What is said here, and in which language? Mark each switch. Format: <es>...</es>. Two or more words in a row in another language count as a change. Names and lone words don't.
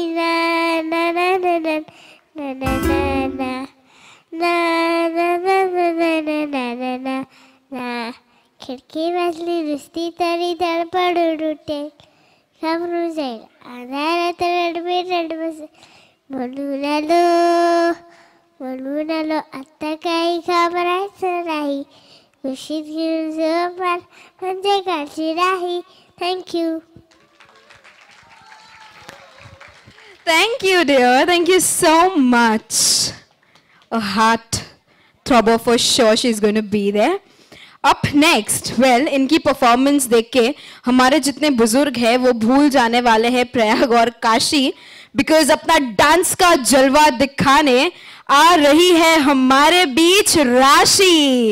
<mr>ना ना ना ना ना ना ना ना ना ना ना ना ना ना ना ना ना खिडकी वाजली नुसती तरी धडपडून उठेल, घाबरून जाईल, अंधारात रडबीरड बसेल. म्हणून आलो आता काही घाबरायचं नाही. कुशीत घेऊन झोप म्हणजे काळजी नाही. थँक्यू.</mr> <en>Thank you, dear. Thank you so much. A heart throbber for sure. She's going to be there. Up next, well,</en> <hi>इनकी परफॉर्मेंस देख के हमारे जितने बुजुर्ग हैं वो भूल जाने वाले हैं प्रयाग और काशी, बिकॉज अपना डांस का जलवा दिखाने आ रही है हमारे बीच राशि.</hi>